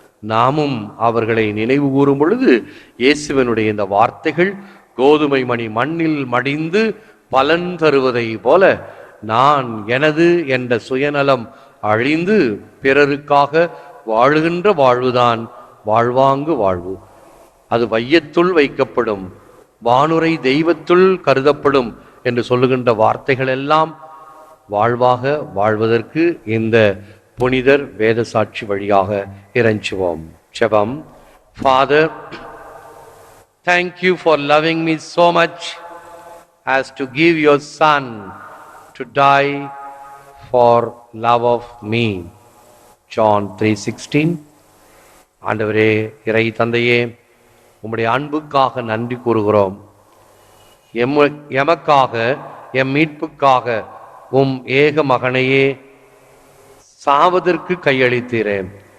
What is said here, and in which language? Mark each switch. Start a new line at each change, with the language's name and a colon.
Tamil: நாமும் அவர்களை நினைவு கூறும் பொழுது இயேசுவனுடைய இந்த வார்த்தைகள் கோதுமை மணி மண்ணில் மடிந்து பலன் தருவதை போல நான் எனது என்ற சுயநலம் அழிந்து பிறருக்காக வாழுகின்ற வாழ்வுதான் வாழ்வாங்கு வாழ்வு. அது வையத்துள் வைக்கப்படும், வானுரை தெய்வத்துள் கருதப்படும் என்று சொல்லுகின்ற வார்த்தைகள் எல்லாம் வாழ்வாக வாழ்வதற்கு இந்த புனிதர் வேத சாட்சி வழியாக இறைஞ்சுவோம். ஜெபம்.
English: Father, thank you for loving me so much as to give your son to die for love of me. John 3:16.
Tamil: ஆண்டவரே, இறை தந்தையே, உம்முடைய அன்புக்காக நன்றி கூறுகிறோம். எமக்காக, எம் மீட்புக்காக உம் ஏக மகனையே சாவதற்கு கையளித்தீரே.